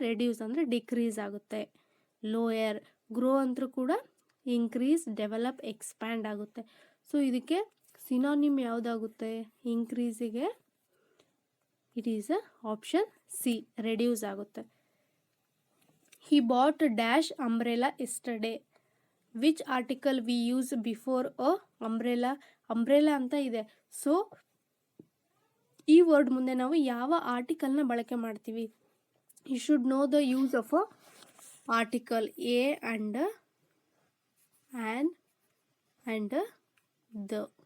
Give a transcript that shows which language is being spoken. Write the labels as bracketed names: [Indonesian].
[Kannada] Reduce ಅಂದರೆ decrease ಆಗುತ್ತೆ. Lower. Grow ಅಂದ್ರೂ ಕೂಡ ಇನ್ಕ್ರೀಸ್, ಡೆವಲಪ್, ಎಕ್ಸ್ಪ್ಯಾಂಡ್ ಆಗುತ್ತೆ. ಸೊ ಇದಕ್ಕೆ synonym ಯಾವುದಾಗುತ್ತೆ? ಇನ್ಕ್ರೀಸಿಗೆ [English] it is option C, [Kannada] reduce ಆಗುತ್ತೆ. [English] He bought dash umbrella yesterday. Which article we use before a umbrella? [Kannada] umbrella ಅಂತ ಇದೆ. ಸೊ ಈ ವರ್ಡ್ ಮುಂದೆ ನಾವು ಯಾವ ಆರ್ಟಿಕಲ್ನ ಬಳಕೆ ಮಾಡ್ತೀವಿ? [English] You should know the use of a article. A and an and the.